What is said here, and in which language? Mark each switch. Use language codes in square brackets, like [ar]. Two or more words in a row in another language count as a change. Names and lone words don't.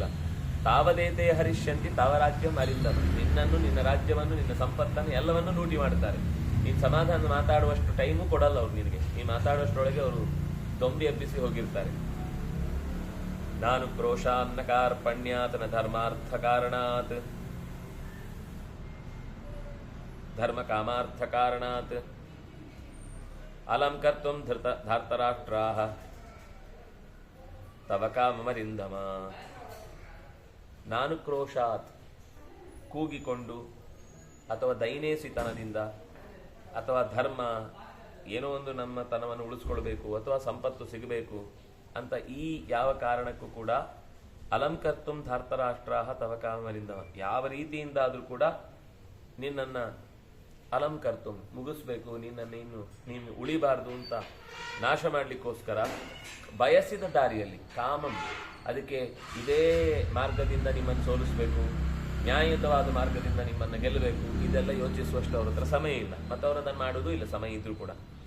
[sa] ತಾವದೇತೆ ಹರಿಷ್ಯಂತಿ ತವ ರಾಜ್ಯ ಅರಿಂದಮ, [kn] ನಿನ್ನನ್ನು, ನಿನ್ನ ರಾಜ್ಯವನ್ನು, ನಿನ್ನ ಸಂಪತ್ತನ್ನು ಎಲ್ಲವನ್ನೂ ಲೂಟಿ ಮಾಡ್ತಾರೆ. ನೀನು ಸಮಾಧಾನ ಮಾತಾಡುವಷ್ಟು ಟೈಮು ಕೊಡಲ್ಲ ಅವ್ರು ನಿನಗೆ. ನೀನು ಮಾತಾಡುವಷ್ಟರೊಳಗೆ ಅವರು ದೊಂಬಿ ಎಬ್ಬಿಸಿ ಹೋಗಿರ್ತಾರೆ. [sa] ನಾನು ಕ್ರೋಶಾನ್ನ ಕಾರ್ಪಣ್ಯಾತನ ಧರ್ಮಾರ್ಥ ಕಾರಣಾತ್, ಧರ್ಮ ಕಾಮಾರ್ಥ ಕಾರಣಾತ್ ಅಲಂ ಕರ್ತುಂ ಧಾರ್ತರಾಷ್ಟ್ರಾಹ ತವ ಕಾಮಮರಿಂದಮ. [kn] ನಾನು ಕ್ರೋಶಾತ್, ಕೂಗಿಕೊಂಡು ಅಥವಾ ದೈನೇಸಿತನದಿಂದ ಅಥವಾ ಧರ್ಮ, ಏನೋ ಒಂದು ನಮ್ಮ ತನವನ್ನು ಉಳಿಸ್ಕೊಳ್ಬೇಕು ಅಥವಾ ಸಂಪತ್ತು ಸಿಗಬೇಕು ಅಂತ ಈ ಯಾವ ಕಾರಣಕ್ಕೂ ಕೂಡ [sa] ಅಲಂಕರ್ತುಂ ಧಾರ್ತರಾಷ್ಟ್ರಾಹ ತವ ಕಾಮಮರಿಂದಮ, [kn] ಯಾವ ರೀತಿಯಿಂದಾದ್ರೂ ಕೂಡ ನಿನ್ನನ್ನು ಅಲಂಕರ್ತು ಮುಗಿಸ್ಬೇಕು, ನಿನ್ನನ್ನು ನೀನು ಉಳಿಬಾರ್ದು ಅಂತ ನಾಶ ಮಾಡಲಿಕ್ಕೋಸ್ಕರ ಬಯಸಿದ ದಾರಿಯಲ್ಲಿ, ಕಾಮಂ, ಅದಕ್ಕೆ ಇದೇ ಮಾರ್ಗದಿಂದ ನಿಮ್ಮನ್ನು ಸೋಲಿಸಬೇಕು, ನ್ಯಾಯಯುತವಾದ ಮಾರ್ಗದಿಂದ ನಿಮ್ಮನ್ನು ಗೆಲ್ಲಬೇಕು, ಇದೆಲ್ಲ ಯೋಚಿಸುವಷ್ಟು ಅವ್ರ ಹತ್ರ ಸಮಯ ಇಲ್ಲ, ಮತ್ತು ಅವರು ಅದನ್ನು ಮಾಡೋದು ಇಲ್ಲ ಸಮಯ ಇದ್ರೂ ಕೂಡ.